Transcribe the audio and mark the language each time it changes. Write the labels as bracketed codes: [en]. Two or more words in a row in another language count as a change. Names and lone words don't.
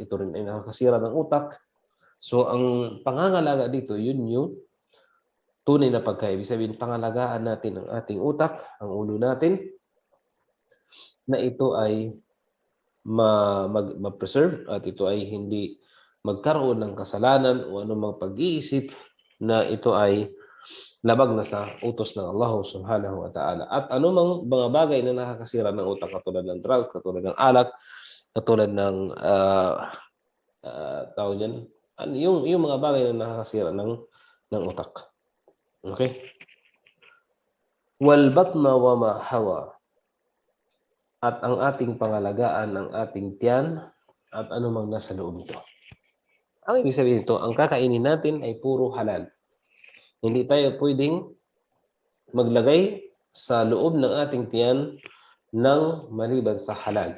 [tl] Ito rin ay nakakasira ng utak. So ang pangangalaga dito, yun yung tunay na pagkaibig sabihin, pangalagaan natin ang ating utak, ang ulo natin, na ito ay ma-preserve at ito ay hindi magkaroon ng kasalanan o anumang pag-iisip na ito ay labag na sa utos ng Allah [ar] سبحانه وتعالى. [tl] At anumang mga bagay na nakakasira ng utak, katulad ng drugs, katulad ng alak, katulad ng tawag yan, yung mga bagay na nakakasira ng utak. [ar] Okay? والبطن وما حوى. [tl] At ang ating pangalagaan, ang ating tiyan, at anumang nasa loob nito. Ang ibig sabihin nito, ang kakainin natin ay puro halal. Hindi tayo pwedeng maglagay sa loob ng ating tiyan ng maliban sa halal.